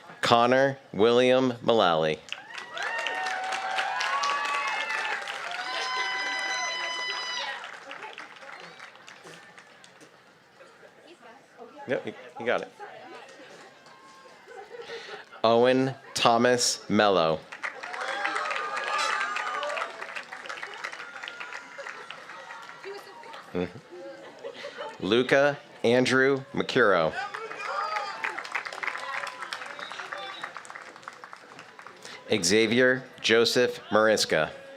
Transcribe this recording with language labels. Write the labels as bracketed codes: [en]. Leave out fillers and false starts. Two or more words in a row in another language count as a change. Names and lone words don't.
[en] Connor William Mullally. Yep, you got it. Owen Thomas Mello. Luca Andrew Mercuro. Xavier Joseph Mariska.